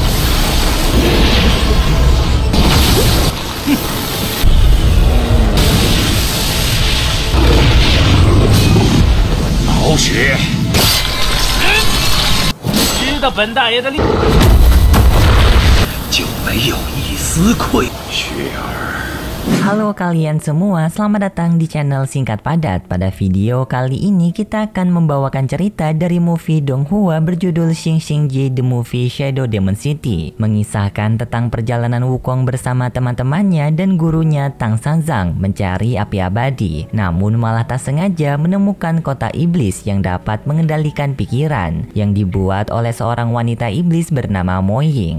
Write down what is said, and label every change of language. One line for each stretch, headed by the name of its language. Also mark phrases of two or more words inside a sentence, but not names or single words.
Chinese: 老许，知道本大爷的力，就没有一丝愧。雪儿。
Indonesian: Halo kalian semua, selamat datang di channel Singkat Padat. Pada video kali ini kita akan membawakan cerita dari movie Donghua berjudul Xing Xing Ji The Movie Shadow Demon City, mengisahkan tentang perjalanan Wukong bersama teman-temannya dan gurunya Tang Sanzang mencari api abadi, namun malah tak sengaja menemukan kota iblis yang dapat mengendalikan pikiran yang dibuat oleh seorang wanita iblis bernama Mo Ying.